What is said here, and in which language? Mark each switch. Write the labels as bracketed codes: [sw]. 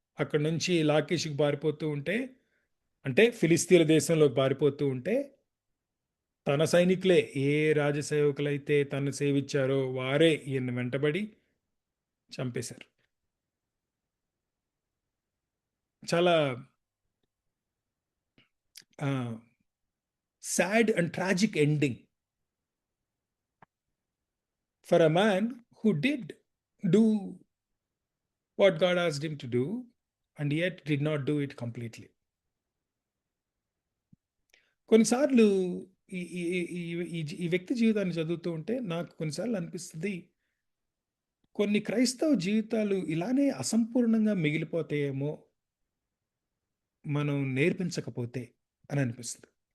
[te] అక్కడ నుంచి లాకీషుకు పారిపోతూ ఉంటే, అంటే ఫిలిస్తీన్ల దేశంలోకి పారిపోతూ ఉంటే, తన సైనికులే, ఏ రాజసేవకులైతే తను సేవించారో వారే ఈయన వెంటబడి చంపేశారు. [en] చాలా sad and tragic ending for a man who did do what God asked him to do and yet did not do it completely. [te] కొన్నిసార్లు ఈ వ్యక్తి జీవితాన్ని చదువుతూ ఉంటే నాకు కొన్నిసార్లు అనిపిస్తుంది, కొన్ని క్రైస్తవ జీవితాలు ఇలానే అసంపూర్ణంగా మిగిలిపోతాయేమో మనం నేర్పించకపోతే అని అనిపిస్తుంది.